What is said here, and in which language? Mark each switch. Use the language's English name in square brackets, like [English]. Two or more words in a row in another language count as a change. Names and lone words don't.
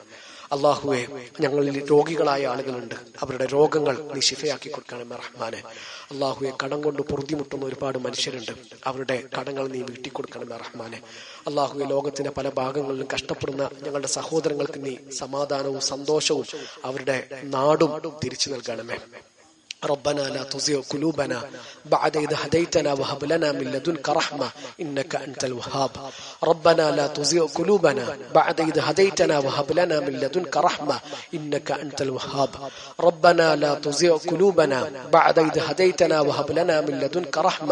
[Malayalam] അള്ളാഹുവെ, ഞങ്ങളിൽ രോഗികളായ ആളുകളുണ്ട്, അവരുടെ രോഗങ്ങൾ നീ ശിഫയാക്കി കൊടുക്കണമേ റഹ്മാനെ. അള്ളാഹുവെ, കടം കൊണ്ട് പൊറുതിമുട്ടുന്ന ഒരുപാട് മനുഷ്യരുണ്ട്, അവരുടെ കടങ്ങൾ നീ വീട്ടിക്കൊടുക്കണമേ റഹ്മാനെ. അള്ളാഹുവെ, ലോകത്തിന്റെ പല ഭാഗങ്ങളിലും കഷ്ടപ്പെടുന്ന ഞങ്ങളുടെ സഹോദരങ്ങൾക്ക് നീ സമാധാനവും സന്തോഷവും അവരുടെ നാടും തിരിച്ചു നൽകണമേ. [Arabic] ربنا لا تزغ قلوبنا بعد إذ هديتنا وهب لنا من لدنك رحمة إنك أنت الوهاب ربنا لا تزغ قلوبنا بعد إذ هديتنا وهب لنا من لدنك رحمة إنك أنت الوهاب ربنا لا تزغ قلوبنا بعد إذ هديتنا وهب لنا من لدنك رحمة